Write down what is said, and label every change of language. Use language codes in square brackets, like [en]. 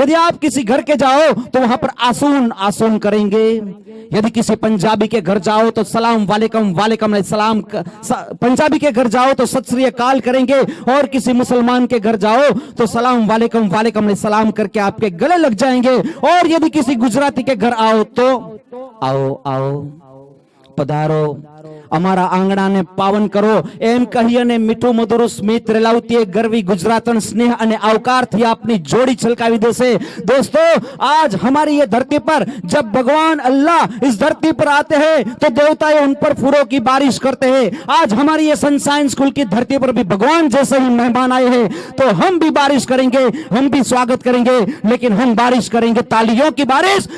[hi] यदि आप किसी घर के जाओ तो वहां पर आसून आसून करेंगे। यदि किसी पंजाबी के घर जाओ तो सलाम वालेकुम वालेकुम सलाम, पंजाबी के घर जाओ तो सत श्री अकाल करेंगे, और किसी मुसलमान के घर जाओ तो सलाम वालेकुम वालेकुम सलाम करके आपके गले लग जाएंगे। और यदि किसी गुजराती के घर आओ तो आओ आओ पधारो, [gu] અમારા આંગણાને પાવન કરો એમ કહી અને મીઠું મધુર સ્મિત રેલાવતી ગરવી ગુજરાતન સ્નેહ અને આવકારથી આપની જોડી છલકાવી દેશે। [hi] दोस्तों, आज हमारी ये धरती पर जब भगवान अल्लाह इस धरती पर आते हैं तो देवताएं उन पर फूलों की बारिश करते हैं। आज हमारी ये सनशाइन स्कूल की धरती पर भी भगवान जैसे ही मेहमान आए हैं तो हम भी बारिश करेंगे, हम भी स्वागत करेंगे, लेकिन हम बारिश करेंगे तालियों की बारिश।